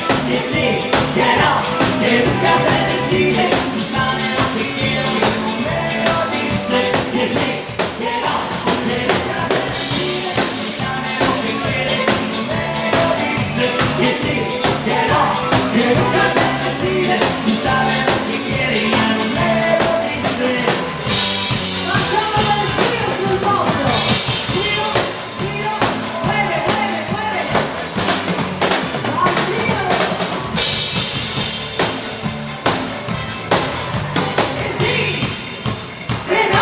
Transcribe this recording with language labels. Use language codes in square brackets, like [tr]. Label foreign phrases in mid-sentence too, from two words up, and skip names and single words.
[es] che sì, che no, che nunca te decide, tu sabes lo que quiero y no me lo dice, que sí, que no, que nunca te decide, tu sabes lo que quieres y no me lo dice, que sí, que no, que nunca te decide, tu sabes lo que quieres y no me lo dice. [it] Facciamo del giro sul posto. Giro, giro, muove, muove, muove. Al giro. Che sì, che no.